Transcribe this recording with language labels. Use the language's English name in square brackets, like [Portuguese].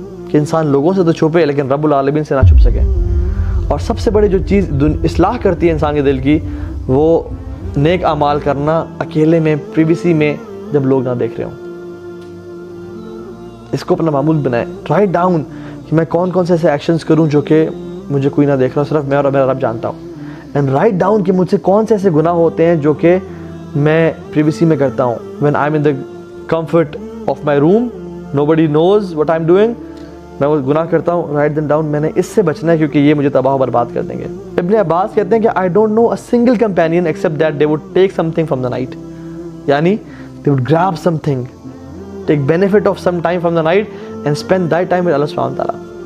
[Urdu] کہ انسان لوگوں سے تو چھپے لیکن رب العالمین سے نہ چھپ سکے. اور سب سے بڑی جو چیز اصلاح کرتی ہے انسان کے دل کی، وہ نیک اعمال کرنا اکیلے میں، پریویسی میں، جب لوگ نہ دیکھ رہے ہوں. اس کو اپنا معمول بنائیں. رائٹ ڈاؤن کہ میں کون کون سے ایسے ایکشنز کروں جو کہ مجھے کوئی نہ دیکھ رہا، صرف میں اور میرا رب جانتا ہوں. اینڈ رائٹ ڈاؤن کہ مجھ سے کون سے ایسے گناہ ہوتے ہیں جو کہ میں پریویسی میں کرتا ہوں. [English] when I'm in the comfort of my room, nobody knows what I'm doing, [Urdu] میں وہ گناہ کرتا ہوں. رائٹ دم ڈاؤن، میں نے اس سے بچنا ہے کیونکہ یہ مجھے تباہ و برباد کر دیں گے. ابن عباس کہتے ہیں کہ [English] I don't know a single companion except that they would take something from the night. یعنی they would grab something, take benefit of some time from the night and spend that time with Allah subhanahu wa ta'ala.